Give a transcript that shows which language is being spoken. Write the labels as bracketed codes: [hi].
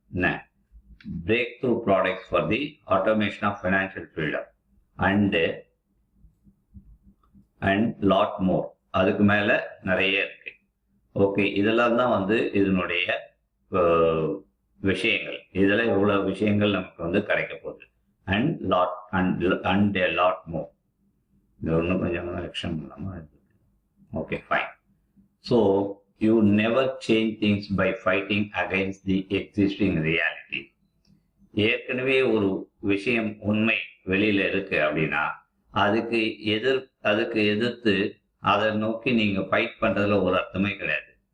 [ta] என்ன [en] Breakthrough products for the automation of financial freedom and lot more. [ta] அதுக்கு மேலே நிறைய இருக்கு. ஓகே, இதெல்லாம் தான் வந்து இதனுடைய விஷயங்கள். இதில் இவ்வளோ விஷயங்கள் நமக்கு வந்து கிடைக்க போகுது. [en] And a lot more. [ta] இது ஒன்றும் கொஞ்சம் எக்ஸ்டன் பண்ணலாமா? Okay, fine. [en] So you never change things by fighting against the existing reality. [ta] ஏற்கனவே ஒரு விஷயம் உண்மை வெளியில் இருக்கு அப்படின்னா அதுக்கு எதிர்த்து அதை நோக்கி நீங்கள் ஃபைட் பண்ணுறதுல ஒரு அர்த்தமே கிடையாது.